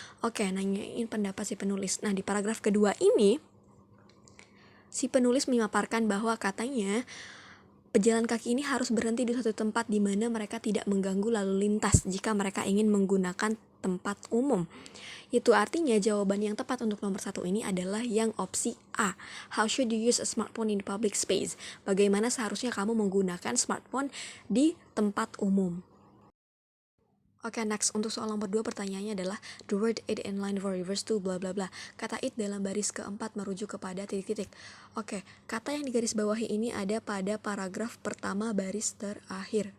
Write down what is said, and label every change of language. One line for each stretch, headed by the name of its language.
Indonesian: Oke, nanyain pendapat si penulis. Nah, di paragraf kedua ini si penulis memaparkan bahwa katanya pejalan kaki ini harus berhenti di suatu tempat di mana mereka tidak mengganggu lalu lintas jika mereka ingin menggunakan tempat umum. Itu artinya jawaban yang tepat untuk nomor 1 ini adalah yang opsi A.
English: How should you use a smartphone in public space?
Indonesian: Bagaimana seharusnya kamu menggunakan smartphone di tempat umum? Oke, next. Untuk soal nomor 2 pertanyaannya adalah the word it in line for reverse to bla bla bla. Kata it dalam baris keempat merujuk kepada titik-titik. Oke, kata yang digaris bawahi ini ada pada paragraf pertama baris terakhir.